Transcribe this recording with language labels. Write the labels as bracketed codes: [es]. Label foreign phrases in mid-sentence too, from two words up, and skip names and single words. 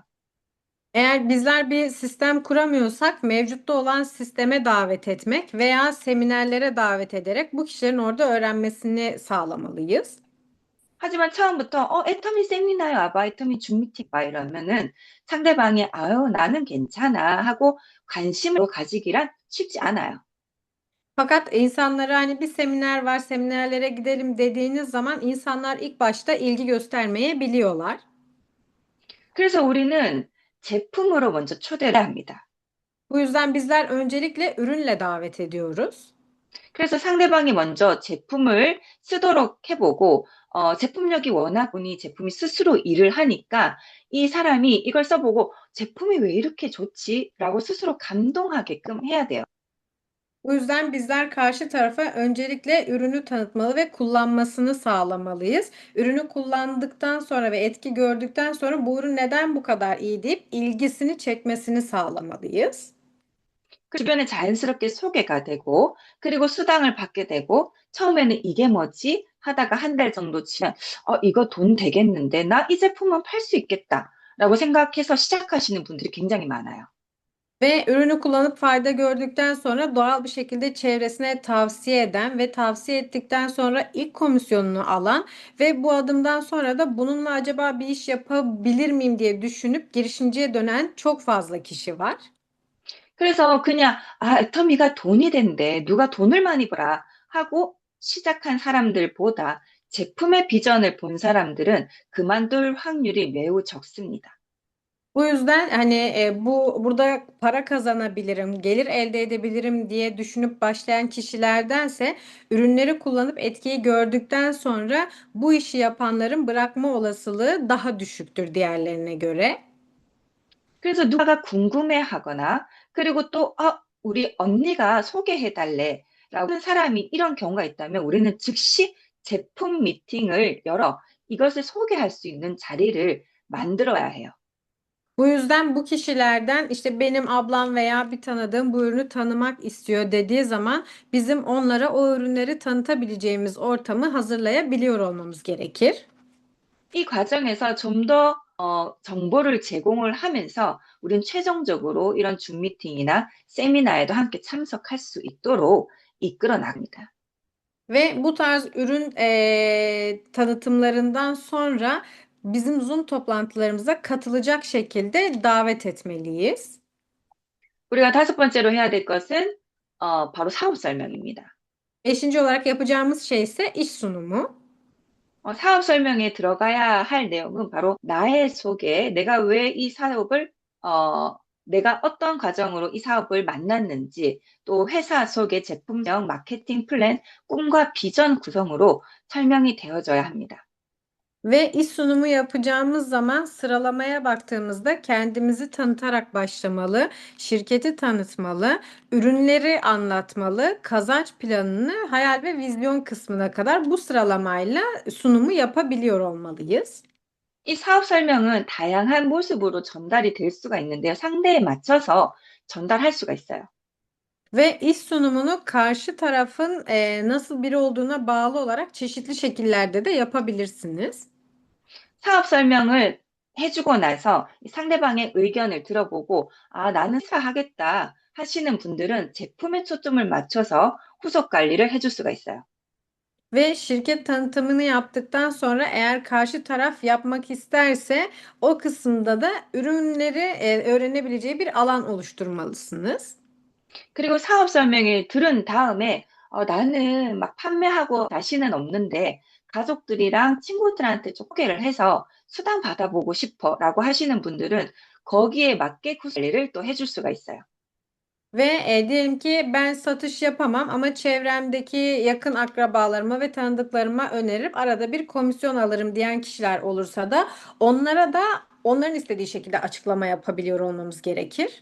[tr] Eğer bizler bir sistem kuramıyorsak mevcutta olan sisteme davet etmek veya seminerlere davet ederek bu kişilerin orada öğrenmesini sağlamalıyız. [ko] 하지만 처음부터 애터미 세미나에 와봐, 애터미 줌 미팅 와 이러면은 상대방이 아유 나는 괜찮아 하고 관심을 가지기란 쉽지 않아요. [tr] Fakat insanlara hani bir seminer var, seminerlere gidelim dediğiniz zaman insanlar ilk başta ilgi göstermeyebiliyorlar. [ko] 그래서 우리는 제품으로 먼저 초대를 합니다. [tr] Bu yüzden bizler öncelikle ürünle davet ediyoruz. [ko] 그래서 상대방이 먼저 제품을 쓰도록 해보고, 제품력이 워낙 보니 제품이 스스로 일을 하니까 이 사람이 이걸 써보고 제품이 왜 이렇게 좋지? 라고 스스로 감동하게끔 해야 돼요. [tr] Bu yüzden bizler karşı tarafa öncelikle ürünü tanıtmalı ve kullanmasını sağlamalıyız. Ürünü kullandıktan sonra ve etki gördükten sonra bu ürün neden bu kadar iyi deyip ilgisini çekmesini sağlamalıyız. [ko] 그 주변에 자연스럽게 소개가 되고, 그리고 수당을 받게 되고, 처음에는 이게 뭐지? 하다가 한 달 정도 지나면, 이거 돈 되겠는데, 나 이 제품은 팔 수 있겠다. 라고 생각해서 시작하시는 분들이 굉장히 많아요. [tr] Ve ürünü kullanıp fayda gördükten sonra doğal bir şekilde çevresine tavsiye eden ve tavsiye ettikten sonra ilk komisyonunu alan ve bu adımdan sonra da bununla acaba bir iş yapabilir miyim diye düşünüp girişimciye dönen çok fazla kişi var. [ko] 그래서 그냥, 애터미가 돈이 된대. 누가 돈을 많이 벌어. 하고 시작한 saram들보다 제품의 비전을 본 사람들은 그만둘 확률이 매우 적습니다. [tr] Bu yüzden hani burada para kazanabilirim, gelir elde edebilirim diye düşünüp başlayan kişilerdense ürünleri kullanıp etkiyi gördükten sonra bu işi yapanların bırakma olasılığı daha düşüktür diğerlerine göre. [ko] 그래서 누가가 궁금해하거나 그리고 또 우리 언니가 소개해달래 라고 하는 사람이 이런 경우가 있다면 우리는 즉시 제품 미팅을 열어 이것을 소개할 수 있는 자리를 만들어야 해요. [tr] Bu yüzden bu kişilerden işte benim ablam veya bir tanıdığım bu ürünü tanımak istiyor dediği zaman bizim onlara o ürünleri tanıtabileceğimiz ortamı hazırlayabiliyor olmamız gerekir. [ko] 이 과정에서 좀 더 정보를 제공을 하면서 우리는 최종적으로 이런 줌 미팅이나 세미나에도 함께 참석할 수 있도록 이끌어 나갑니다. [tr] Ve bu tarz ürün tanıtımlarından sonra bizim Zoom toplantılarımıza katılacak şekilde davet etmeliyiz. [ko] 우리가 다섯 번째로 해야 될 것은 바로 사업 설명입니다. [tr] Beşinci olarak yapacağımız şey ise iş sunumu. [ko] 사업 설명에 들어가야 할 내용은 바로 나의 소개, 내가 왜 이 사업을, 내가 어떤 과정으로 이 사업을 만났는지, 또 회사 소개, 제품명, [en] marketing plan, [ko] 꿈과 비전 구성으로 설명이 되어져야 합니다. [tr] Ve iş sunumu yapacağımız zaman sıralamaya baktığımızda kendimizi tanıtarak başlamalı, şirketi tanıtmalı, ürünleri anlatmalı, kazanç planını hayal ve vizyon kısmına kadar bu sıralamayla sunumu yapabiliyor olmalıyız. [ko] 이 사업 설명은 다양한 모습으로 전달이 될 수가 있는데요. 상대에 맞춰서 전달할 수가 있어요. [tr] Ve iş sunumunu karşı tarafın nasıl biri olduğuna bağlı olarak çeşitli şekillerde de yapabilirsiniz. [ko] 사업 설명을 해주고 나서 상대방의 의견을 들어보고, 나는 하겠다 하시는 분들은 제품에 초점을 맞춰서 후속 관리를 해줄 수가 있어요. [tr] Ve şirket tanıtımını yaptıktan sonra eğer karşı taraf yapmak isterse o kısımda da ürünleri öğrenebileceği bir alan oluşturmalısınız. [ko] 그리고 사업 설명을 들은 다음에 나는 막 판매하고 자신은 없는데 가족들이랑 친구들한테 좀 소개를 해서 수당 받아보고 싶어라고 하시는 분들은 거기에 맞게 관리를 또 해줄 수가 있어요. [tr] Ve diyelim ki ben satış yapamam ama çevremdeki yakın akrabalarıma ve tanıdıklarıma önerip arada bir komisyon alırım diyen kişiler olursa da onlara da onların istediği şekilde açıklama yapabiliyor olmamız gerekir.